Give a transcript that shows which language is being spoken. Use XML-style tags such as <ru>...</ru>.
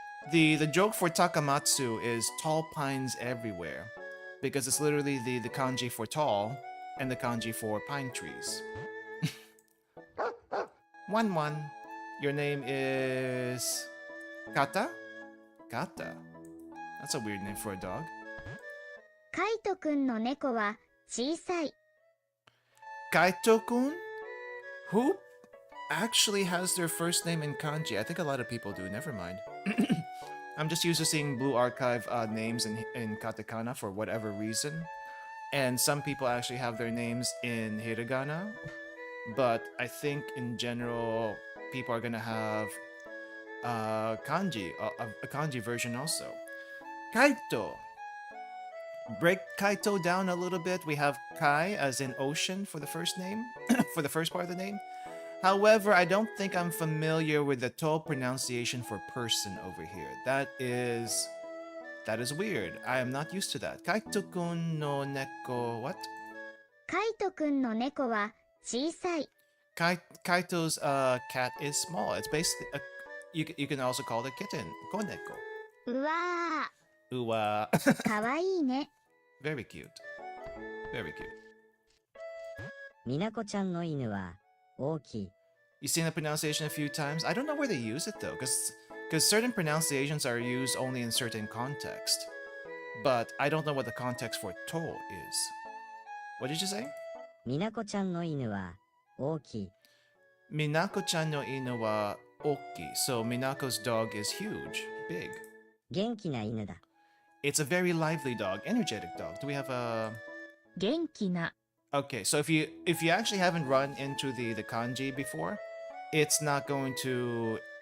<en>The joke for Takamatsu is tall pines everywhere, because it's literally the kanji for tall and the kanji for pine trees. 1-1. Your name is Kata? Kata. That's a weird name for a dog.</en> <ja>カイトくんの猫は小さい。</ja> <en>Kaito-kun? Who actually has their first name in kanji? I think a lot of people do. Never mind. I'm just used to seeing Blue Archive names in katakana for whatever reason. And some people actually have their names in hiragana. But I think in general, people are going to have kanji, a kanji version also. Kaito. Break Kaito down a little bit. We have Kai as in ocean for the first name, for the first part of the name. However, I don't think I'm familiar with the to pronunciation for person over here. That is weird. I am not used to that.</en> <ja>Kaito-kun no neko,</ja> <en>what?</en> <ja>カイトくんの猫は小さい。</ja> <en>Kaito's cat is small. It's basically you can also call it a kitten.</en> <ja>Koneko. うわ Uwa. ー、かわいいね。</ja> <en>Very cute. Very cute.</en> <ja>みなこちゃんの犬は大きい。</ja> <en>You've seen the pronunciation a few times. I don't know where they use it though, because certain pronunciations are used only in certain context. But I don't know what the context for to is. What did you say?</en> <ja>みなこちゃんの犬は大きい。 Minako-chan no inu wa oki.</ja> <en>So Minako's dog is huge, big.</en> <ja>元気な犬だ。</ja> <en>It's a very lively dog, energetic dog. Do we have a...</en> <ja>元気な</ja> <en>Okay, so if you actually haven't run into the kanji before, it's not going to...</en>